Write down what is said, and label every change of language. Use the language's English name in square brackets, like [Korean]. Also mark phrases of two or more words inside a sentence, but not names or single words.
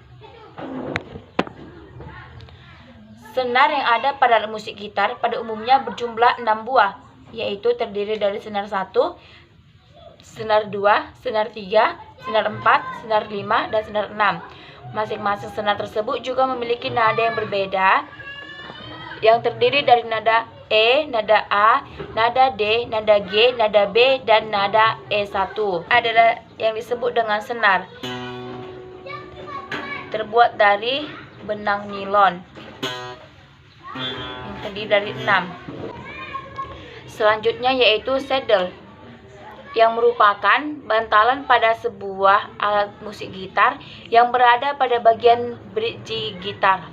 [Indonesian] Senar yang ada pada alat musik gitar pada umumnya berjumlah 6 buah, yaitu terdiri dari senar 1, senar 2, senar 3, senar 4, senar 5, dan senar 6. Masing-masing senar tersebut juga memiliki nada yang berbeda, yang terdiri dari nada E, nada A, nada D, nada G, nada B, dan nada E1. Adalah yang disebut dengan senar, terbuat dari benang nilon, yang terdiri dari 6. Selanjutnya yaitu saddle, yang merupakan bantalan pada sebuah alat musik gitar yang berada pada bagian bridge gitar.